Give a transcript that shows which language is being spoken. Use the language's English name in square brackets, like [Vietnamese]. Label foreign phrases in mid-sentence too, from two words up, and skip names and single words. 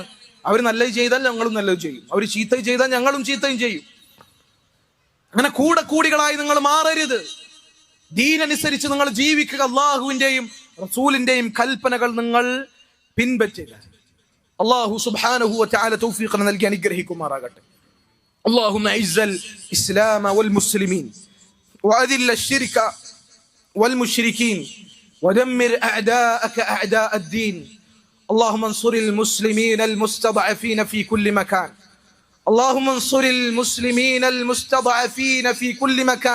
[Malayalam] അവർ നല്ലത് ചെയ്താൽ ഞങ്ങളും നല്ലത് ചെയ്യും, അവർ ചീത്ത ചെയ്താൽ ഞങ്ങളും ചീത്തയും ചെയ്യും. അങ്ങനെ കൂടികളായി നിങ്ങൾ മാറരുത്. ദീനനുസരിച്ച് നിങ്ങൾ ജീവിക്കുക. അള്ളാഹുവിന്റെയും റസൂലിന്റെയും കൽപ്പനകൾ നിങ്ങൾ പിൻപറ്റുക. [Arabic] الله سبحانه وتعالى [Malayalam] തൗഫീഖ് നൽകി അനുഗ്രഹിക്കുമാറാകട്ടെ. [Arabic] اللهم اعز الاسلام والمسلمين واذل الشرك والمشركين ودمر أعداءك أعداء الدين. اللهم انصر المسلمين المستضعفين في كل مكان. اللهم انصر المسلمين المستضعفين في كل مكان.